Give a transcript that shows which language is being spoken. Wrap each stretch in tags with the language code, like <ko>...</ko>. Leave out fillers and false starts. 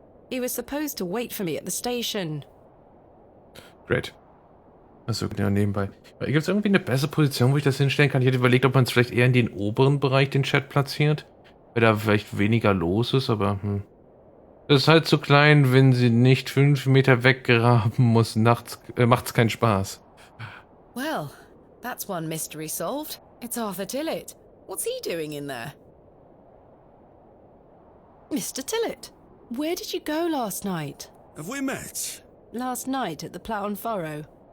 <en>He was supposed to wait for me at the station. Great.</en> <de>Achso, ja, nebenbei. Gibt es irgendwie eine bessere Position, wo ich das hinstellen kann? Ich hätte überlegt, ob man es vielleicht eher in den oberen Bereich den Chat platziert. Weil da vielleicht weniger los ist, aber Das ist halt zu klein, wenn sie nicht 5 Meter weggraben muss. Nachts macht's keinen Spaß.</de> <en>Well, that's one mystery solved. It's Arthur Tillett. What's he doing in there? Mr. Tillett, where did you go last night? Have we met? Last night at the Plough and Furrow.</en>